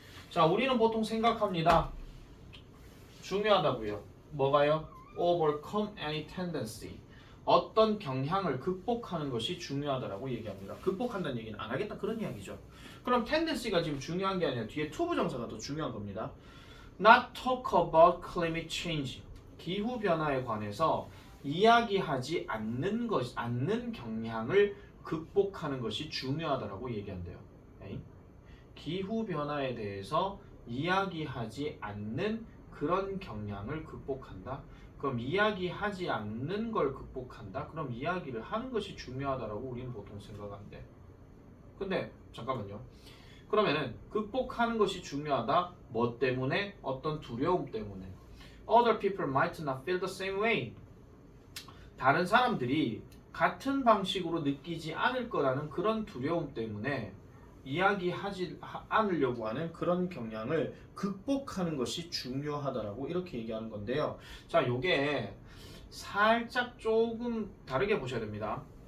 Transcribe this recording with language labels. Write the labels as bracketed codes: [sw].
[ko] 자, 우리는 보통 생각합니다. 중요하다고요. 뭐가요? [en] overcome any tendency. [ko] 어떤 경향을 극복하는 것이 중요하다라고 얘기합니다. 극복한다는 얘기는 안 하겠다 그런 이야기죠. 그럼 tendency가 지금 중요한 게 아니라 뒤에 to 부정사가 더 중요한 겁니다. [en] Not talk about climate change. [ko] 기후 변화에 관해서 이야기하지 않는 경향을 극복하는 것이 중요하다라고 얘기한대요. 에이? 기후 변화에 대해서 이야기하지 않는 그런 경향을 극복한다. 그럼 이야기하지 않는 걸 극복한다. 그럼 이야기를 하는 것이 중요하다라고 우리는 보통 생각하는데. 근데 잠깐만요. 그러면은 극복하는 것이 중요하다. 뭐 때문에? 어떤 두려움 때문에. [en] Other people might not feel the same way. [ko] 다른 사람들이 같은 방식으로 느끼지 않을 거라는 그런 두려움 때문에 이야기하지 않으려고 하는 그런 경향을 극복하는 것이 중요하다라고 이렇게 얘기하는 건데요. 자, 요게 살짝 조금 다르게 보셔야 됩니다.